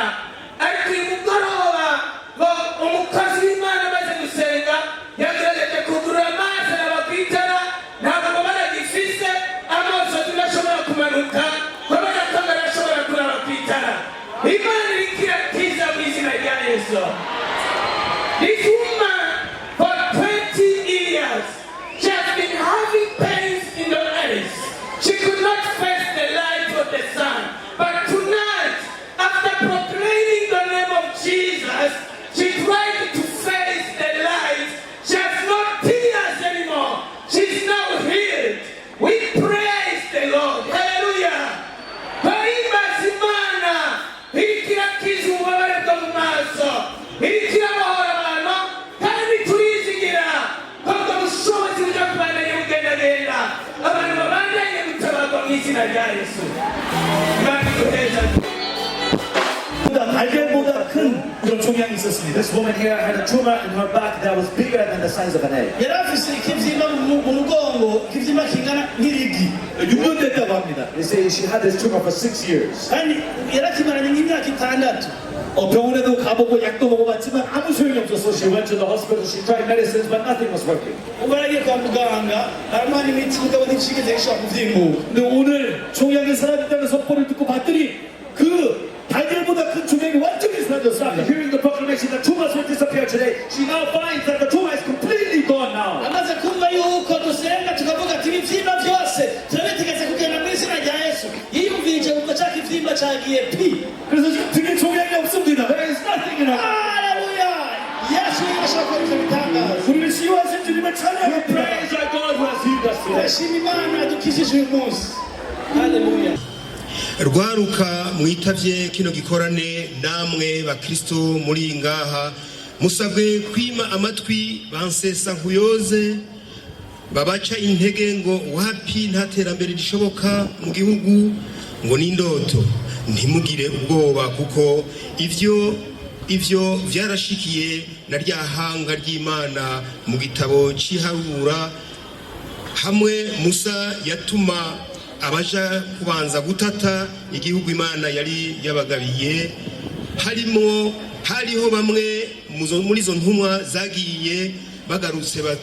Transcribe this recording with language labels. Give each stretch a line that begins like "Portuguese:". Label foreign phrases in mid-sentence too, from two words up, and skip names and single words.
Rundi: Ariko uyu mugoroba ngo umukozi w'Imana amaze gusenga yagerageje kugurura amaso araba ku itara, ntabwo ububabare agifise, amaso ntashobora kumanuka kubera ko arashobora kuraba ku itara. Imana iriko irakiza mu izina rya Yesu.
English: This woman, for 20 years, she has been having pains in the eyes. She could not face the light of the sun. But tonight, after proclaiming the name of Jesus, she tried to face the light. She has no tears anymore. She's now healed. We praise the Lord. Hallelujah.
Rundi: Bahimbaza Imana, iriko irakiza ububabare bwo mu maso, iriko irabohora abantu, kandi turizigira ko ubwo bushobozi buja kubandanya bugendagenda, abantu babandanye gutabarwa mu izina rya Yesu. Imana iguheze.
Korean: 알갱보다 큰 그런 종양이 있었습니다.
English: This woman here had a tumor in her back that was bigger than the size of an egg.
Rundi: yari afise ikibyimba mu mugongo ikibyimba kingana nk'irigi
Korean: 6년 됐다고 합니다.
English: They say she had this tumor for 6 years.
Rundi: kandi yarakimaranye nk'imyaka 6.
Korean: 병원에도 가보고 약도 먹어봤지만 아무 소용이 없었어.
English: She went to the hospital, she tried medicines, but nothing was working.
Rundi: ubarage kwa muganga armani imiti mugabo ntibishigeze gishobora kuvyimbuka.
Korean: 근데 오늘 종양이 사라진다는 선포를 듣고 봤더니 그 달걀보다 큰 종양이 완전히
English: After
Korean: 사라졌습니다.
English: hearing the proclamation that tumors will disappear today, she now finds that the tumor is completely gone now.
Rundi: amaze kumva yuko dusenga tukavuga ati ibivyimba vyose turabitegetse kugenda mu izina rya yesu yiyumvirije kuva ca kivyimba cagiye pi.
Korean: 그래서 지금 등에 종양이 없습니다.
English: There is nothing in her.
Rundi: haleluya yesu yashobora gukora ivyo bitangaza.
Korean: 우리는 치유하신 주님을
English: We
Korean: 찬양합니다.
English: praise our God who has healed us today.
Rundi: turashima imana dukijije uyu munsi. haleluya. rwaruka mwitavye kino gikorane namwe bakristo muri ngaha musabwe kwima amatwi bansesa nkuyoze babaca intege ngo wapi nta terambere rishoboka mu gihugu ngo n'indoto ntimugire ubwoba kuko ivyo vyarashikiye na rya hanga ry'Imana mu gitabo c'iharura hamwe Musa yatuma abaja kubanza gutata igihugu Imana yari yabagabiye hariho bamwe muri izo ntumwa zagiye bagarutse